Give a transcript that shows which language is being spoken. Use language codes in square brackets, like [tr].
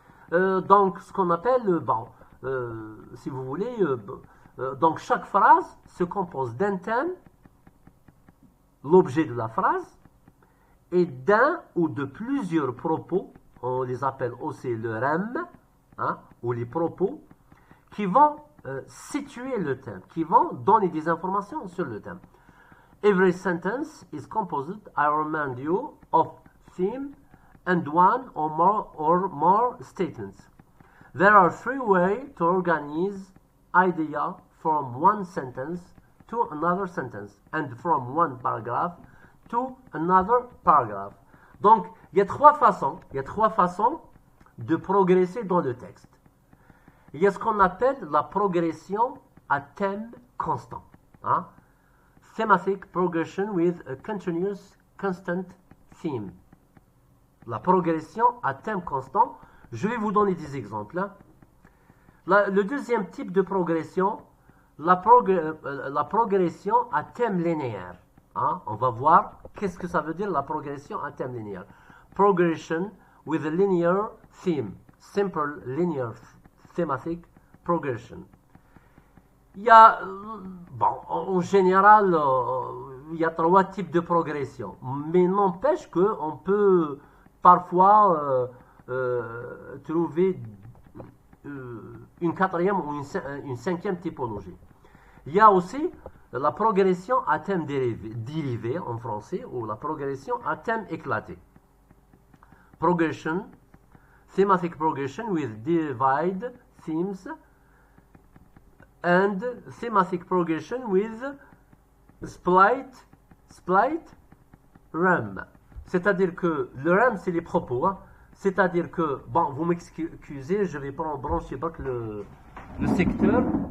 [fr] Donc, ce qu'on appelle, si vous voulez, donc chaque phrase se compose d'un thème, l'objet de la phrase, et d'un ou de plusieurs propos, on les appelle aussi le rem, hein, ou les propos, qui vont situer le thème, qui vont donner des informations sur le thème. [en] Every sentence is composed, I remind you, of theme and one or more statements. There are three ways to organize idea from one sentence to another sentence and from one paragraph to another paragraph. [fr] Donc, il y a trois façons de progresser dans le texte. Il y a ce qu'on appelle la progression à thème constant. Hein? [en] Thematic progression with a continuous constant theme. [fr] La progression à thème constant. Je vais vous donner des exemples. Hein. Le deuxième type de progression, la progression à thème linéaire. Hein. On va voir qu'est-ce que ça veut dire la progression à thème linéaire. [en] Progression with a linear theme. Simple linear thematic progression. [fr] Il y a, en général, il y a trois types de progression. Mais n'empêche qu'on peut parfois trouver une quatrième ou une cinquième typologie. Il y a aussi la progression à thème dérivé en français ou la progression à thème éclaté. [en] Progression, thematic progression with divide themes and thematic progression with split rem. [fr] C'est-à-dire que le rem, c'est les propos. Hein. C'est-à-dire que, bon, vous m'excusez, je vais prendre brancher le secteur.